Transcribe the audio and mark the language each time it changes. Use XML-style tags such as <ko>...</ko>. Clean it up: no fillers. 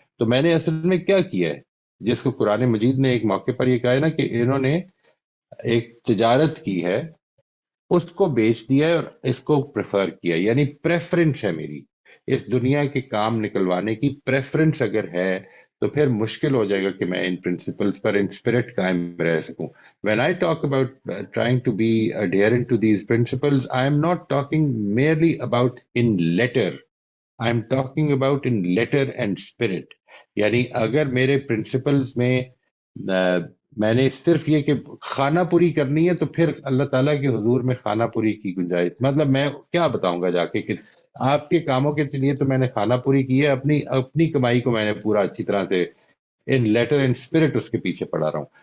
<ur>تو میں نے اصل میں کیا کیا ہے، جس کو قرآن مجید نے ایک موقع پر یہ کہا ہے نا کہ انہوں نے ایک تجارت کی ہے، اس کو بیچ دیا ہے اور اس کو پریفر کیا، یعنی پریفرنس ہے میری اس دنیا کے کام نکلوانے کی. پریفرنس اگر ہے تو پھر مشکل ہو جائے گا کہ میں ان پرنسپلز پر ان اسپرٹ قائم رہ سکوں.</ur> <en>When I talk about trying to be adherent to these principles, I am not talking merely about in letter. I am talking about in letter and spirit.</en> <ur>یعنی اگر میرے پرنسپلز میں میں نے صرف یہ کہ خانہ پوری کرنی ہے تو پھر اللہ تعالیٰ کے حضور میں خانہ پوری کی گنجائش، مطلب میں کیا بتاؤں گا جا کے کہ آپ کے کاموں کے لیے تو میں نے خانہ پوری کی ہے، اپنی کمائی کو میں نے پورا اچھی طرح سے ان لیٹر اینڈ اسپرٹ اس کے پیچھے پڑا رہا ہوں.</ur>